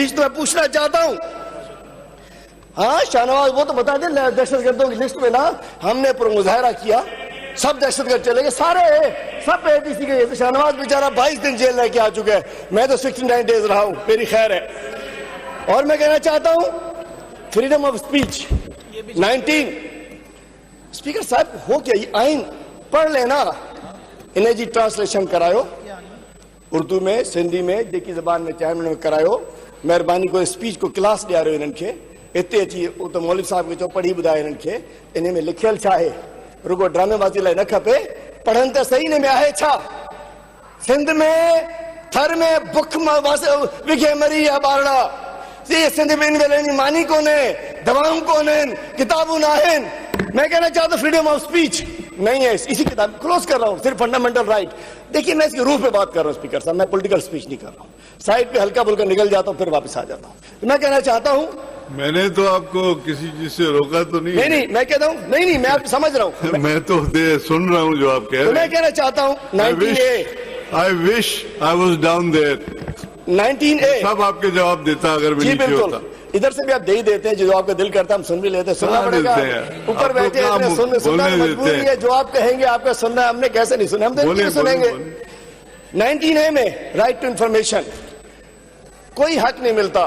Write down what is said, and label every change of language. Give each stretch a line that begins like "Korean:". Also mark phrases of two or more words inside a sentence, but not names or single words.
Urdu: تو میں پوچھنا چاہتا ہوں، ہاں شاہنواز وہ تو بتا دے دہشتگردوں کی لسٹ میں نا ہم نے مظاہرہ کیا، سب دہشتگرد چلے گئے، سارے سب اے ٹی سی کے. شاہنواز بیچارا 22 دن جیل رہ کے آ چکا ہے، میں تو 69 ڈیز رہا ہوں، میری خیر ہے. اور میں کہنا چاہتا ہوں
English: freedom of speech
Urdu: 19। سپیکر صاحب ہو کیا یہ آئین پڑھ لینا,
Sindhi: इन्हें जी ट्रांसलेशन करायो, उर्दू में, सिंधी में, जेकी जबान में चाहे में करायो। मेहरबानी को स्पीच को क्लास ॾियारो इन्हनि खे, इतने अची तो मौलवी साहब खे चओ पढ़ी ॿुधाए इन्हनि खे इन में लिखियल छा आहे, रुगो ड्रामेबाज़ी लाइ न खपे, पढ़नि त सही इन में आहे छा। सिंध में थर में बुख विघे मरी या ॿारड़ा, सिंध में इन वेले मानी कोने, दवाऊं कोने, किताबूं न आहिनि।
Urdu: میں کہنا چاہتا ہوں
English: freedom of speech
Urdu: نہیں ہے۔ اسی کتاب کلوز کر رہا ہوں، صرف
English: fundamental right.
Urdu: دیکھیے میں اس کے روح پہ بات کر رہا ہوں سپیکر صاحب، میں
English: political speech
Urdu: نہیں کر رہا ہوں، سائیڈ پہ ہلکا پھلکا نکل جاتا ہوں پھر واپس آ جاتا ہوں. تو میں کہنا چاہتا ہوں, میں نے تو آپ کو کسی چیز سے روکا تو نہیں? نہیں میں کہتا ہوں نہیں میں آپ سمجھ رہا ہوں, میں تو سن رہا ہوں جو آپ کہہ رہے ہیں. میں کہنا چاہتا ہوں
English: 19A I wish I was down there। 19A
Urdu: سب آپ کے جواب دیتا اگر میں نیچے ہوتا. ادھر سے بھی آپ دے ہی دیتے ہیں، جو آپ کا دل کرتا ہے ہم سن بھی لیتے ہیں، سننا پڑے گا. اوپر بیٹھے ہیں سننا مجبوری ہے، جو آپ کہیں گے آپ کا سننا، ہم نے کیسے نہیں سنا، ہم تو نہیں سنیں گے. 19A میں
English: right to information,
Urdu: کوئی حق نہیں ملتا.